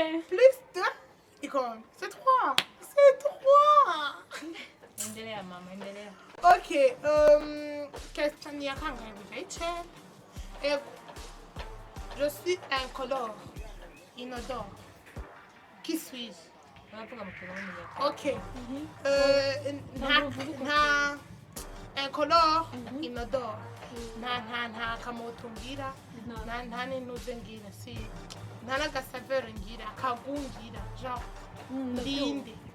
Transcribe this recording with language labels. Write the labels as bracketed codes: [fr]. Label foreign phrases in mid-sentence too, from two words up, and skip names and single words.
[fr] plus 2. Et comme, c'est 3. C'est 3. [sw] Endelea mama, endelea. Ok. [fr] Question [rn] ya kanga [fr] et je suis incolore, inodore. Qui suis-je? [rn] Baravuga mu kirundi ya. Ok. Nta [fr] incolore, inodore. [rn] Nta kamoto ngira. Nta n'intuze ngira. Si. Nta n'agasavere ngira. Akagu ngira. Genre, ndinde.